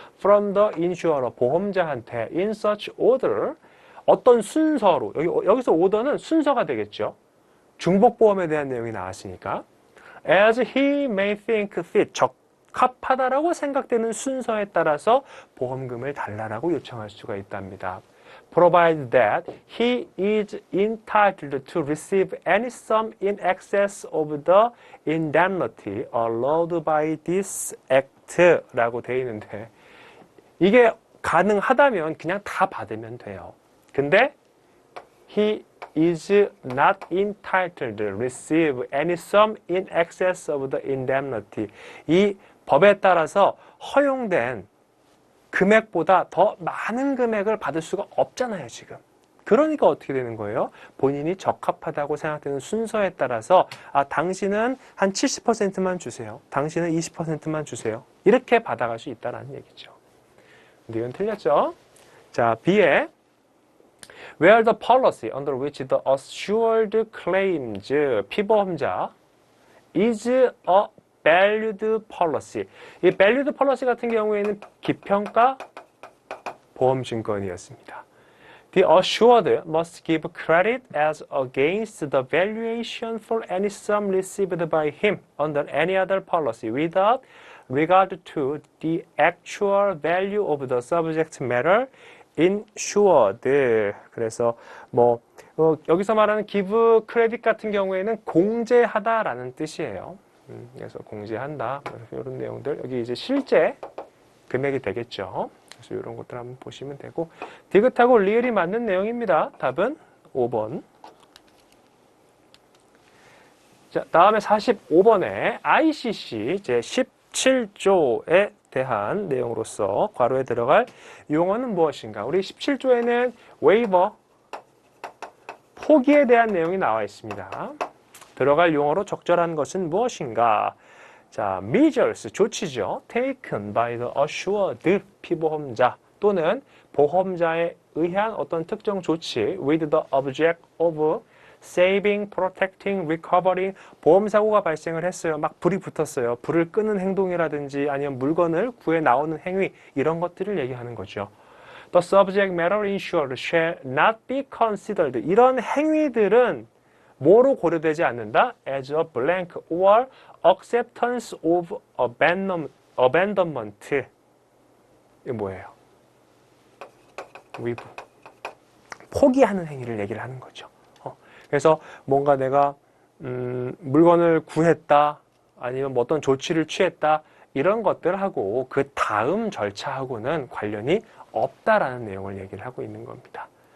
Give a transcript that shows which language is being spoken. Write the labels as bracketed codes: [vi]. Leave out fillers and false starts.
[en] from the insurer, [ko] 보험자한테 [en] in such order, [ko] 어떤 순서로, 여기서 order는 순서가 되겠죠. 중복보험에 대한 내용이 나왔으니까 [en] as he may think fit, [ko] 적합하다라고 생각되는 순서에 따라서 보험금을 달라라고 요청할 수가 있답니다. [en] provided that he is entitled to receive any sum in excess of the indemnity allowed by this act [ko] 라고 되어 있는데 이게 가능하다면 그냥 다 받으면 돼요. 근데 [en] he is not entitled to receive any sum in excess of the indemnity. [ko] 이 법에 따라서 허용된 금액보다 더 많은 금액을 받을 수가 없잖아요, 지금. 그러니까 어떻게 되는 거예요? 본인이 적합하다고 생각되는 순서에 따라서 당신은 한 70%만 주세요. 당신은 20%만 주세요. 이렇게 받아갈 수 있다는 얘기죠. 근데 이건 틀렸죠? 자, B에 [en] where the policy under which the assured claims, 피보험자 is a valued policy. [ko] 이 valued policy 같은 경우에는 기평가 보험증권이었습니다. [en] The assured must give credit as against the valuation for any sum received by him under any other policy without regard to the actual value of the subject matter insured. [ko] 그래서 여기서 말하는 give credit 같은 경우에는 공제하다라는 뜻이에요. 그래서 공제한다. 이런 내용들 여기 이제 실제 금액이 되겠죠. 그래서 이런 것들 한번 보시면 되고 디귿하고 리을이 맞는 내용입니다. 답은 5번. 자, 다음에 45번에 ICC 제 17조에 대한 내용으로서 괄호에 들어갈 용어는 무엇인가? 우리 17조에는 웨이버, 포기에 대한 내용이 나와 있습니다. 들어갈 용어로 적절한 것은 무엇인가? 자, measures, 조치죠. [en] taken by the assured, [ko] 피보험자 또는 보험자에 의한 어떤 특정 조치 [en] with the object of saving, protecting, recovering. [ko] 보험사고가 발생을 했어요. 막 불이 붙었어요. 불을 끄는 행동이라든지 아니면 물건을 구해 나오는 행위, 이런 것들을 얘기하는 거죠. [en] The subject matter insured shall not be considered. [ko] 이런 행위들은 뭐로 고려되지 않는다? [en] as a blank or acceptance of abandonment. [ko] 이게 뭐예요? 위부. 포기하는 행위를 얘기를 하는 거죠. 그래서 뭔가 내가 물건을 구했다, 아니면 뭐 어떤 조치를 취했다, 이런 것들하고 그 다음 절차하고는 관련이 없다라는 내용을 얘기를 하고 있는 겁니다.